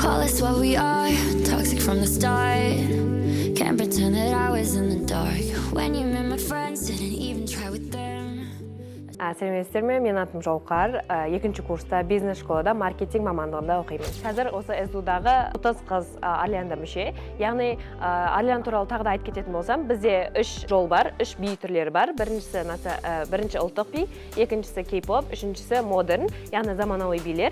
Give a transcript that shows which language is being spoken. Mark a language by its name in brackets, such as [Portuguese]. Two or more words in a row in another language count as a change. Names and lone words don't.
[English] That's what we are, toxic from the start. Can't pretend that I was in the dark. When you met my friends, didn't even try with them. [Kazakh] Сәлеметсіздер ме? Мен атым Жауқар. Екінші курста бизнес школада маркетинг мамандығында оқимын. Қазір осы СДУ-дағы 30 қыз Арлианда мүше. Яғни Арлиан туралы тағы да айтып кететін болсам, бізде 3 жол бар, 3 би түрлері бар. Бірінші ұлттық би, екіншісі кей-поп, үшіншісі модерн, яғни заманауи билер.